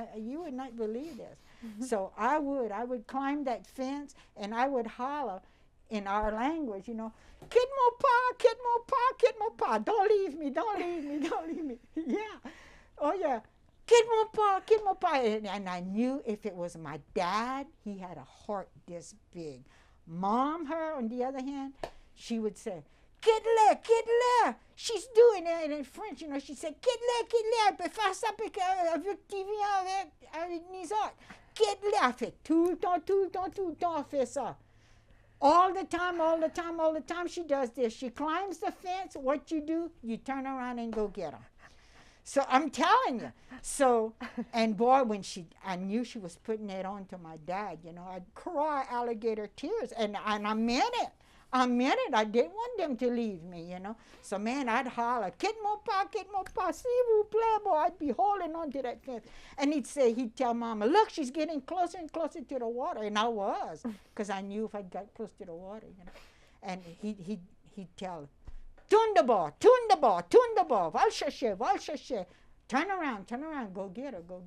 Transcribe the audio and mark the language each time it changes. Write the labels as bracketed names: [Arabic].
[English] You would not believe this. So I would climb that fence, and I would holler in our language, you know, Kid Mo Pa, Kid Mo Pa, Kid Mo Pa, don't leave me, don't leave me, don't leave me. Yeah. Oh yeah. Kid mon pa. And I knew if it was my dad, he had a heart this big. Mom, her, on the other hand, she would say, kid là. She's doing it in French, you know. She said, [French] kid là, peut faire ça avec qui vient avec nous autres. Kid là, fait tout le temps, elle fait ça. [English] All the time she does this. She climbs the fence. What you do, you turn around and go get her. So I'm telling you. So, and boy, when I knew she was putting it on to my dad, you know, I'd cry alligator tears. And I meant it. I didn't want them to leave me, you know. So, man, I'd holler, kid mon pa, [French] s'il vous plaît, [English] boy. I'd be holding on to that fence. And he'd tell Mama, look, she's getting closer and closer to the water. And I was, because I knew if I got close to the water, you know. And he'd tell her, [French] tourne de bord, va chercher. [English] Turn around, go get her.